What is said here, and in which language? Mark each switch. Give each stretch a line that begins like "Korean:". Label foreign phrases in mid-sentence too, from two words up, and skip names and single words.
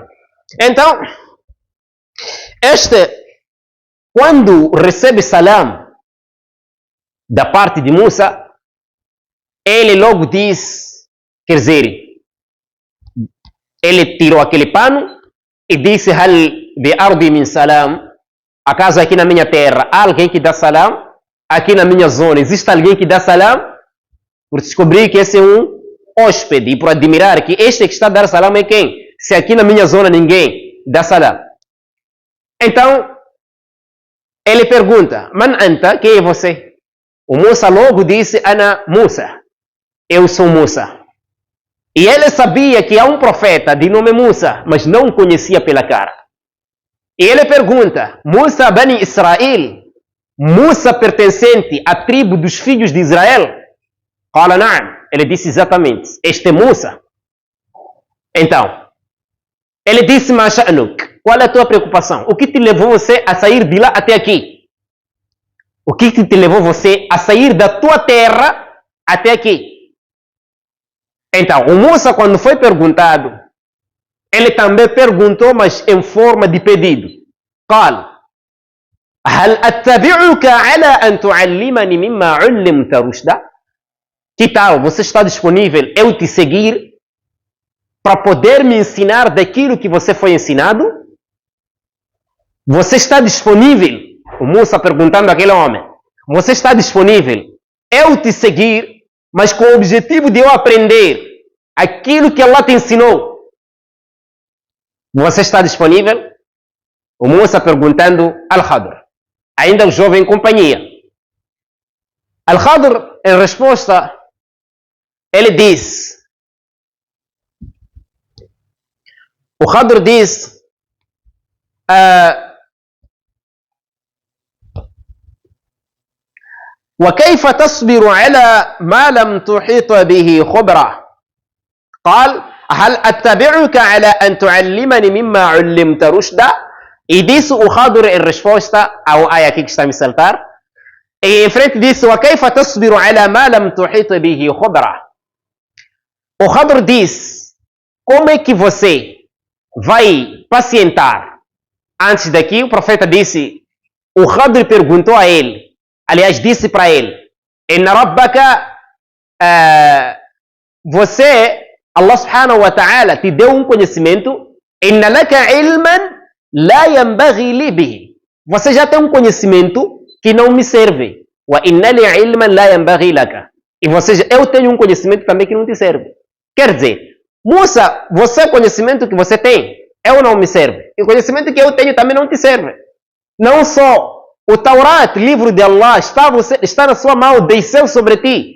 Portuguese: Então, quando recebe salam da parte de Musa, ele logo diz, quer dizer, ele tirou aquele pano e disse:
Arabic: هل بأرضي من سلام,
Portuguese: acaso aqui na minha terra há alguém que dá salam? Aqui na minha zona existe alguém que dá salam? Por descobrir que esse é um hóspede e por admirar que este que está a dar salam é quem? Se aqui na minha zona ninguém dá salam. Então, ele pergunta:
Arabic: من أنت?
Portuguese: Quem é você? O Musa logo disse: Ana Musa. Eu sou Musa. E ele sabia que há um profeta de nome Musa, mas não o conhecia pela cara. E ele pergunta, Musa Bani Israel, Musa pertencente à tribo dos filhos de Israel?
Arabic: قال نعم.
Portuguese: Ele disse exatamente, este é Musa. Então, ele disse,
Arabic: ما شأنك,
Portuguese: qual é a tua preocupação? O que te levou você a sair de lá até aqui? O que te levou você a sair da tua terra até aqui? Então, o Musa, quando foi perguntado, ele também perguntou, mas em forma de pedido.
Arabic: قال هل أتبعك على أن تعلمني مما علمت رشدا?
Portuguese: Que tal? Você está disponível eu te seguir para poder me ensinar daquilo que você foi ensinado? Você está disponível? O Musa perguntando àquele homem. Você está disponível eu te seguir, mas com o objetivo de eu aprender aquilo que Allah te ensinou? Você está disponível? O Musa perguntando Al-Khadr, ainda o jovem companhia. Al-Khadr, em resposta, ele diz, o Khadr diz,
Arabic: وكيف تصبر على ما لم تحيط به خبرة؟ قال هل أتبعك على أن تعلمني مما علمت رشدا؟
Portuguese: E disse o Khadr em resposta ao ayah que está a me saltar. E em frente disse,
Arabic: وكيف تصبر على ما لم تحيط به خبرة?
Portuguese: O Khadr diz, como é que você vai pacientar? Antes daqui, o profeta disse, o Khadr perguntou a ele, aliás, disse para ele,
Arabic: إن ربك, você, الله سبحانه وتعالى,
Portuguese: te deu um conhecimento,
Arabic: إن لك علما لا ينبغي لي به.
Portuguese: Você já tem um conhecimento que não me serve.
Arabic: وإن لي علما لا ينبغي لك.
Portuguese: E eu tenho um conhecimento também que não te serve. Quer dizer, Musa, você conhecimento que você tem, eu não me serve. E o conhecimento que eu tenho também não te serve. Não só o Taurat, livro de Allah, está na sua mão, desceu sobre ti.